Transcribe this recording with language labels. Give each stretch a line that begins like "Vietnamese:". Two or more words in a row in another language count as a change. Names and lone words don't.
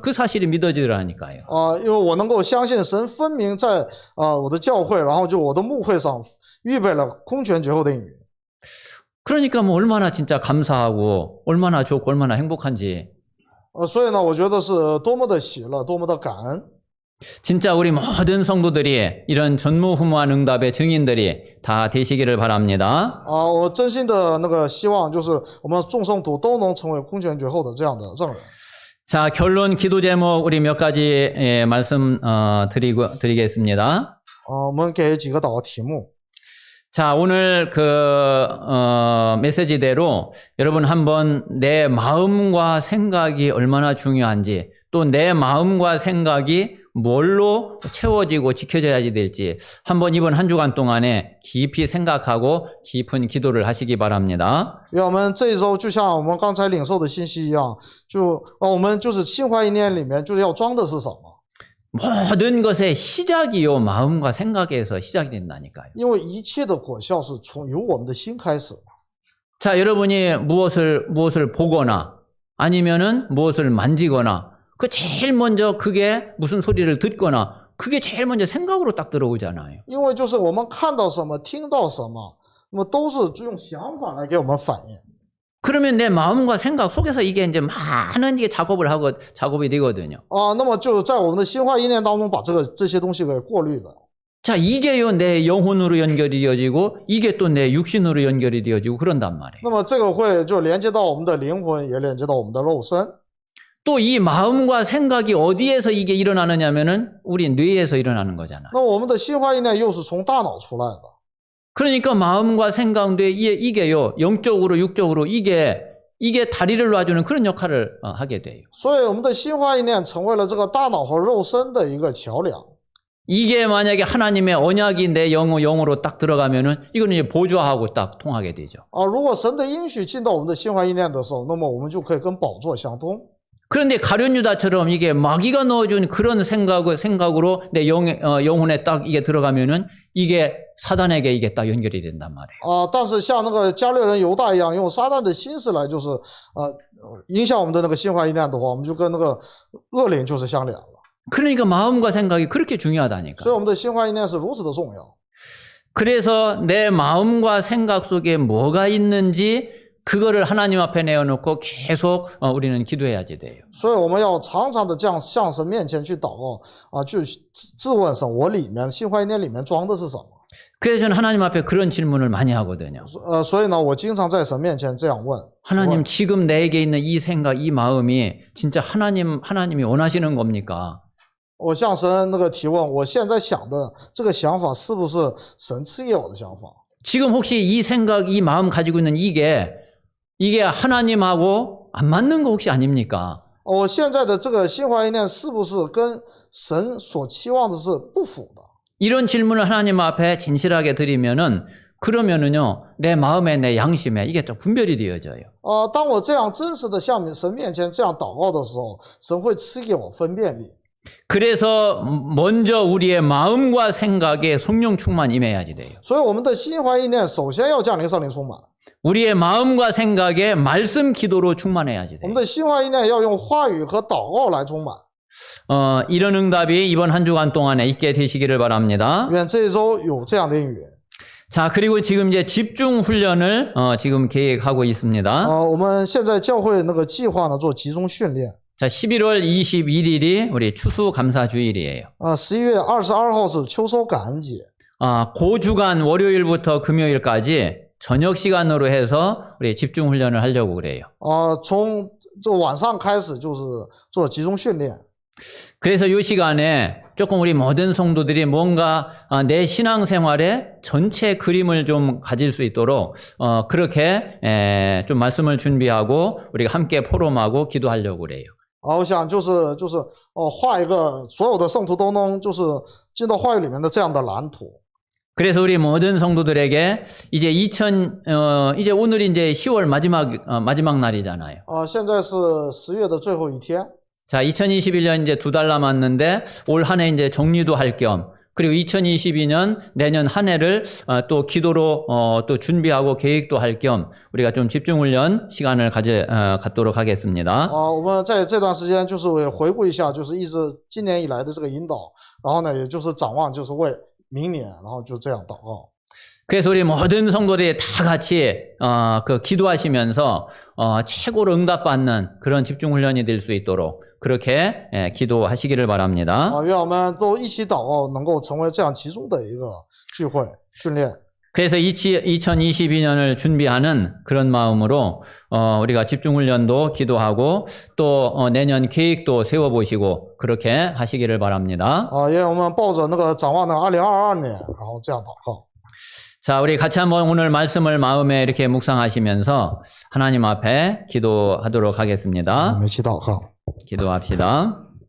Korean: 그 사실이 믿어지더라니까요.
Chinese: 因为我能够相信神分明在我的教会，然后就我的牧会上预备了空前绝后的应许。
Korean: 그러니까 뭐 얼마나 진짜 감사하고 얼마나 좋고 얼마나 행복한지.
Chinese: 所以呢，我觉得是多么的喜乐，多么的感恩。
Korean: 진짜 우리 모든 성도들이 이런 전무후무한 응답의 증인들이 다 되시기를 바랍니다.
Chinese: 我真心的那个希望就是我们众圣徒都能成为空前绝后的这样的证人。
Korean: 자, 결론 기도 제목 우리 몇 가지 말씀 드리겠습니다.
Chinese: 我们给几个祷告题目。
Korean: 자, 오늘 메시지대로 여러분 한번 내 마음과 생각이 얼마나 중요한지, 또 내 마음과 생각이 뭘로 채워지고 지켜져야 될지 한번 이번 한 주간 동안에 깊이 생각하고 깊은 기도를 하시기 바랍니다.
Chinese: 愿我们这一周就像我们刚才领受的信息一样，我们就是心怀意念里面就是要装的是什么？
Korean: 모든 것의 시작이요 마음과 생각에서 시작이 된다니까요.
Chinese: 因为一切的果效是由我们的心开始。
Korean: 자, 여러분이 무엇을 보거나 아니면은 무엇을 만지거나 그 제일 먼저 그게 무슨 소리를 듣거나 그게 제일 먼저 생각으로 딱 들어오잖아요.
Chinese: 因为就是我们看到什么，听到什么，那么都是用想法来给我们反应。
Korean: 그러면 내 마음과 생각 속에서 이게 이제 많은 이게 작업이 되거든요.
Chinese: 那么就是在我们的心怀意念当中把这些东西给过滤了。
Korean: 자, 이게요 내 영혼으로 연결이 되어지고 이게 또 내 육신으로 연결이 되어지고 그런단 말이에요.
Chinese: 那么这个会就连接到我们的灵魂，也连接到我们的肉身。
Korean: 또 이 마음과 생각이 어디에서 이게 일어나느냐면은 우리 뇌에서 일어나는 거잖아요.
Chinese: 那我们的心怀意念又是从大脑出来的。
Korean: 그러니까 마음과 생각 뇌 이게요 영적으로 육적으로 이게 다리를 놔주는 그런 역할을 하게 돼요.
Chinese: 所以我们的心怀意念成为了这个大脑和肉身的一个桥梁。
Korean: 이게 만약에 하나님의 언약이 내 영으로 딱 들어가면은 이거는 이제 보좌하고 딱 통하게 되죠.
Chinese: 如果神的应许进到我们的心怀意念的时候，那么我们就可以跟宝座相通。
Korean: 그런데 가룟유다처럼 이게 마귀가 넣어준 그런 생각으로 내 영혼에 딱 이게 들어가면은 이게 사단에게 이게 딱 연결이 된단 말이에요.
Chinese: 但是像那个加略人犹大一样，用撒旦的心思来就是影响我们的那个心怀意念的话，我们就跟那个恶灵就是相连了。
Korean: 그러니까 마음과 생각이 그렇게 중요하다니까.
Chinese: 所以我们的心怀意念是如此的重要。
Korean: 그래서 내 마음과 생각 속에 뭐가 있는지 그거를 하나님 앞에 내어놓고 계속 우리는 기도해야지 돼요.
Chinese: 所以我们要常常的这样向神面前去祷告去质问神，我里面心怀意念里面装的是什么？
Korean: 그래서 저는 하나님 앞에 그런 질문을 많이 하거든요.
Chinese: 所以呢，我经常在神面前这样问：
Korean: 하나님 지금 내게 있는 이 생각, 이 마음이 진짜 하나님이 원하시는 겁니까?
Chinese: 我向神那个提问，我现在想的这个想法是不是神赐给我的想法？
Korean: 지금 혹시 이 생각, 이 마음 가지고 있는 이게 하나님하고 안 맞는 거 혹시 아닙니까?
Chinese: 我现在的这个心怀意念是不是跟神所期望的是不符的？
Korean: 이런 질문을 하나님 앞에 진실하게 드리면은 그러면은요 내 마음에 내 양심에 이게 좀 분별이 되어져요.
Chinese: 当我这样真实的向神面前这样祷告的时候，神会赐给我分辨力。
Korean: 그래서 먼저 우리의 마음과 생각에 성령 충만 임해야지 돼요.
Chinese: 所以我们的心怀意念首先要降临圣灵充满。
Korean: 우리의 마음과 생각에 말씀 기도로 충만해야지
Chinese: 我
Korean: 돼요.
Chinese: 们的心怀意念要用话语和祷告来充满。
Korean: 이런 응답이 이번 한 주간 동안에 있게 되시기를 바랍니다.
Chinese: 愿这一周有这样的应允。
Korean: 자, 그리고 지금 이제 집중 훈련을 지금 계획하고 있습니다.
Chinese: 我们现在教会那个计划呢做集中训练。
Korean: 자, 11월 21일이 우리 추수감사주일이에요.
Chinese: 11 月22号是秋收感恩节。
Korean: 그 주간 월요일부터 금요일까지 저녁 시간으로 해서 우리 집중 훈련을 하려고 그래요.
Chinese: 从这晚上开始就是做集中训练。
Korean: 그래서 이 시간에 조금 우리 모든 성도들이 뭔가 내 신앙생활의 전체 그림을 좀 가질 수 있도록 그렇게 좀 말씀을 준비하고 우리가 함께 포럼하고 기도하려고 그래요.
Chinese: 我想就是画一个所有的圣徒都能就是进到话语里面的这样的蓝图。
Korean: 그래서 우리 모든 성도들에게 이제 이제 오늘이 이제 10월 마지막 날이잖아요.
Chinese: 现在是10月的最后一天。
Korean: 자, 2021년 이제 2달 남았는데 올 한 해 이제 정리도 할 겸 그리고 2022년 내년 한 해를 또 기도로 또 준비하고 계획도 할 겸 우리가 좀 집중 훈련 시간을 갖도록 하겠습니다.
Chinese: 我们在这段时间就是回顾一下，就是一直今年以来的这个引导，然后呢，也就是展望，就是为明年，然后就这样祷告。
Korean: 그래서 우리 모든 성도들이 다 같이 기도하시면서 최고로 응답받는 그런 집중 훈련이 될 수 있도록 그렇게 기도하시기를 바랍니다.
Chinese: 愿我们都一起祷告，能够成为这样其中的一个聚会训练。
Korean: 그래서 2022년을 준비하는 그런 마음으로 우리가 집중훈련도 기도하고 또 내년 계획도 세워보시고 그렇게 하시기를 바랍니다.
Chinese: 也我们抱着那个展望的2022年，然后这样祷告。
Korean: 자, 우리 같이 한번 오늘 말씀을 마음에 이렇게 묵상하시면서 하나님 앞에 기도하도록
Chinese: 我
Korean: 하겠습니다.
Chinese: 们一起祷告。
Korean: 기도합시다.